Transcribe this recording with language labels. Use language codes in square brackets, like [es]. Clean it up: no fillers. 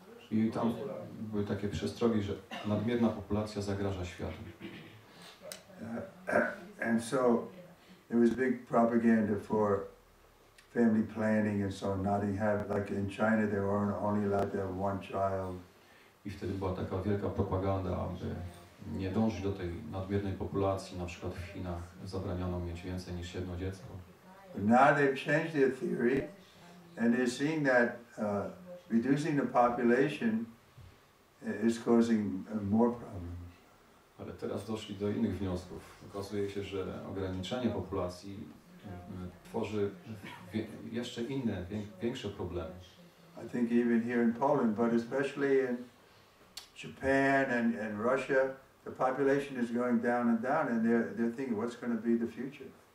[pl] I tam były takie przestrogi, że nadmierna populacja zagraża światu. [en] And so there was big propaganda for family planning and so on, not to have, like in China they were only allowed to have one child. [pl] I wtedy była taka wielka propaganda, aby nie dążyć do tej nadmiernej populacji. Na przykład w Chinach zabraniono mieć więcej niż jedno dziecko. [en] But now they've changed their theory and they're seeing that reducing the population is causing more problems. [pl] Ale teraz doszli do innych wniosków. Okazuje się, że ograniczenie populacji tworzy jeszcze inne, większe problemy. [en] I think even here in Poland, but especially in Japan and Russia, the population is going down and down, and they're thinking, what's going to be the future?